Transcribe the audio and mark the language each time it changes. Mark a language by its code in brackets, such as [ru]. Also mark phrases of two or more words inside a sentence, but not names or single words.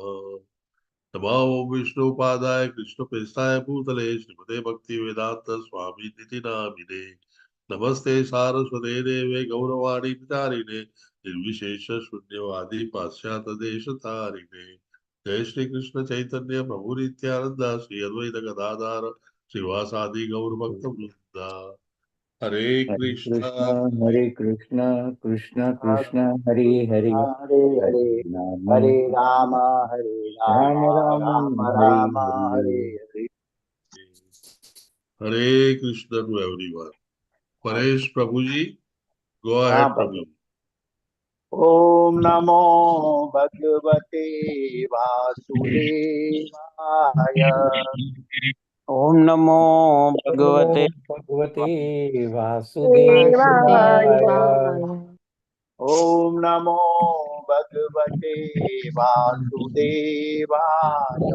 [sa] नमो विष्णुपादाय कृष्णप्रेष्ठाय भूतले श्रीमते भक्तिवेदान्त स्वामी निति नामिने. नमस्ते सारस्वते देवे गौरवाणी विचारिणे निर्विशेष शून्यवादी पाश्चात्य देश तारिणे. जय श्री कृष्ण चैतन्य प्रभु नित्यानंद श्री अद्वैत गदाधर श्रीवासादि गौर भक्त वृंदा. हरे कृष्ण हरे कृष्ण कृष्ण कृष्ण हरे हरे हरे हरे, राम हरे राम हरे राम, राम राम हरे राम हरे. हरे हरे. [en] हरे कृष्ण to everyone. [hi] परेश प्रभु जी, गो हाँ [en] अहेड प्रभु. [sa] ओम नमो भगवते वासुदेवाय. ओम नमो भगवते भगवते देवाय। वासुदेवाय. ओम नमो भगवते वासुदेवाय.